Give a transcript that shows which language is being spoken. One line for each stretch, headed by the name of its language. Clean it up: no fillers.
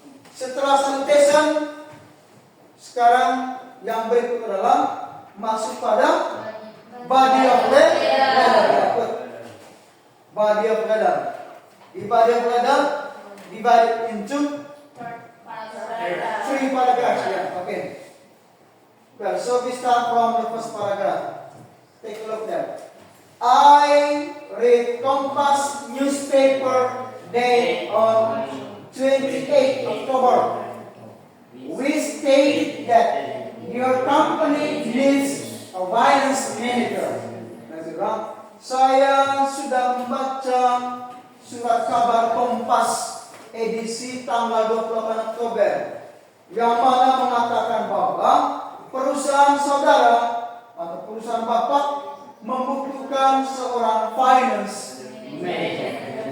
Indonesian: Setelah salutation, sekarang yang berikut adalah masuk pada body of letter.
English: Body of letter. Di body of letter divided into 3 paragraphs. Yeah. Okay. Well, so we start from the first paragraph. Take a look there. I read Kompas newspaper day on 28 October, we stated that your company needs a finance manager.
Indonesian: Saya sudah membaca surat kabar Kompas edisi tanggal 28 Oktober yang mana mengatakan bahwa perusahaan saudara atau perusahaan Bapak membutuhkan seorang finance manager.